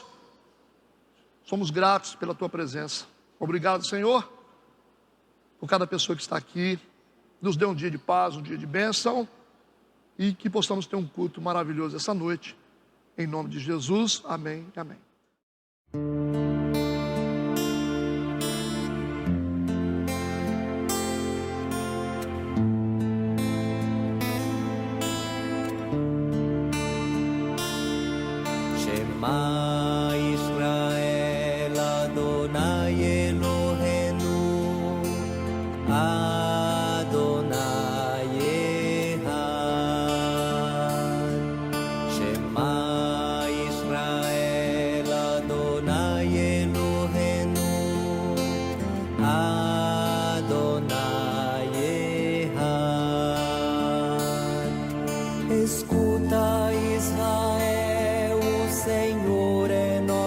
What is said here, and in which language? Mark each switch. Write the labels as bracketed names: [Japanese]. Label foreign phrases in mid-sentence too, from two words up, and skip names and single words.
[Portuguese] Somos gratos pela tua presença. Obrigado, Senhor, por cada pessoa que está aqui. Nos dê um dia de paz, um dia de bênção, e que possamos ter um culto maravilhoso essa noite. Em nome de Jesus, amém e amém. [Hebrew] שמע ישראל אדוני אלוהינו אדוני אחד. שמע ישראל אדוני אלוהינו אדוני אחד. [Portuguese] Escuta, Israel, o Senhor é